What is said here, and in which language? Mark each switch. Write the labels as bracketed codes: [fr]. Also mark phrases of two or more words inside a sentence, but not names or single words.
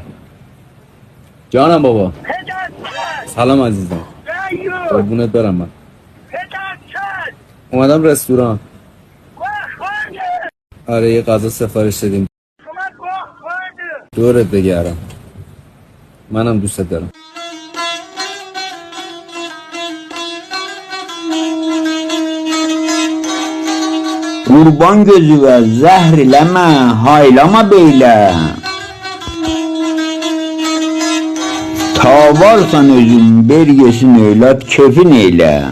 [fa] جانم بابا. سلام عزیزم. قربونت برم. من اومدم رستوران. آره یه غذا سفارش دادیم. دورت بگردم. منم دوست دارم. [az] Qurban gözüvə zəhr eləmə, haylama beylə. Ta varsan özün, ber yesin övlad, kefin eylə.